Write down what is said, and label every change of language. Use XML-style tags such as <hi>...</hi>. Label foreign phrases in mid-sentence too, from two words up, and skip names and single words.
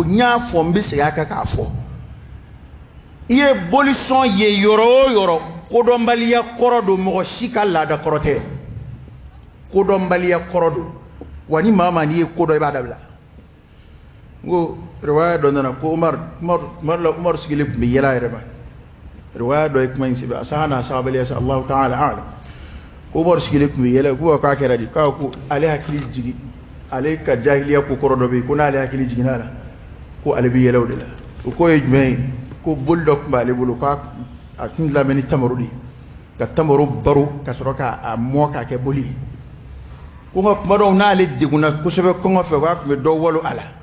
<bm>n y'a fɔ n bɛ segin a kan k'a fɔ i ye bolisɔn ye yɔrɔ o yɔrɔ kodɔnbaliya kɔrɔ don mɔgɔ si ka laada kɔrɔ tɛ kodɔnbaliya kɔrɔ don wa ni maa o maa n'i ye kodɔn i b'a dabila n ko riwaya dɔ nana ko Umar sigilen tun bɛ yɛlɛ a yɛrɛ ma riwaya dɔ ye kuma in sɛbɛn a saha n'a sahabaliya sa</bm> <ar>الله تعالى أعلم</ar> <bm>ko Umar sigilen tun bɛ yɛlɛ ko k'a kɛra di k'a ko ale hakili jigin ale ka jahiliya ko kɔrɔ dɔ bɛ yen ko n'ale hakili jiginna a la ko ale bɛ yɛlɛ o de la o ko ye jumɛn ye ko boli dɔ tun b'ale bolo k'a tun lamɛn ni tamaro de ye ka tamaro baro ka sɔrɔ k'a mɔ k'a kɛ boli ye ko nka kuma dɔw n'ale degunna kosɛbɛ kɔngɔ fɛ k'a tun bɛ dɔ walo a la</bm>